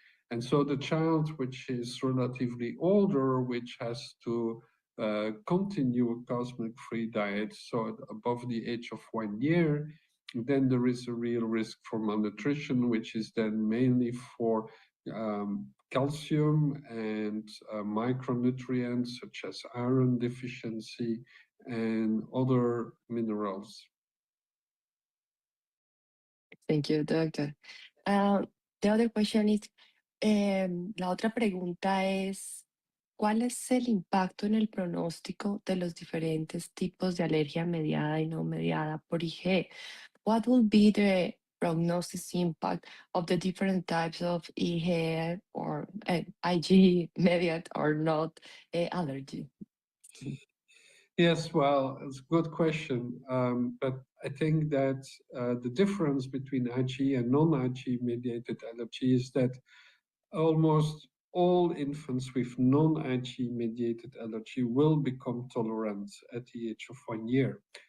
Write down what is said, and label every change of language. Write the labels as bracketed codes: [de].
[en] And so the child which is relatively older, which has to continue a cow's milk-free diet, so above the age of 1 year, then there is a real risk for malnutrition, which is then mainly for calcium and micronutrients such as iron deficiency and other minerals. Thank you, doctor. The other question is, [es] la otra pregunta es, ¿cuál es el impacto en el pronóstico de los diferentes tipos de alergia mediada y no mediada por IgE? [en] What will be the prognosis impact of the different types of IgE or Ig mediated or not allergy? Yes, well, it's a good question. But I think that the difference between Ig and non-Ig mediated allergy is that almost all infants with non-Ig mediated allergy will become tolerant at the age of 1 year.